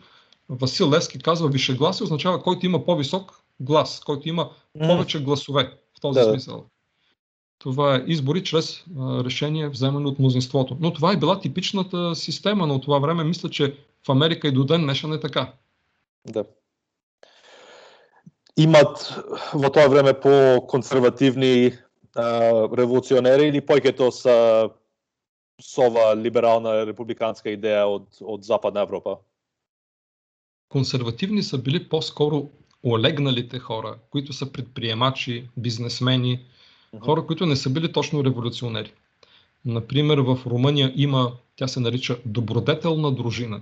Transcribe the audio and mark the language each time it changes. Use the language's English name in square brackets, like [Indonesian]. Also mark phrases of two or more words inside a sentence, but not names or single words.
[Bulgarian] Васил Левски казва: висшегласие означава който има по-висок глас, който има повече гласове в този смисъл. Това е избори чрез решение, вземане от мнозинството. Но това е била типичната система на това време. Мисля, че в Америка и до ден днешен е така. [Macedonian] Да. Имат во тоа време по-консервативни револуционери или повеќето са со ова либерална републиканска идея од Западна Европа? [Bulgarian] Консервативни са били по-скоро олегналите хора, които са предприемачи, бизнесмени, хора, които не са били точно революционери. Например, в Румъния има, тя се нарича добродетелна дружина.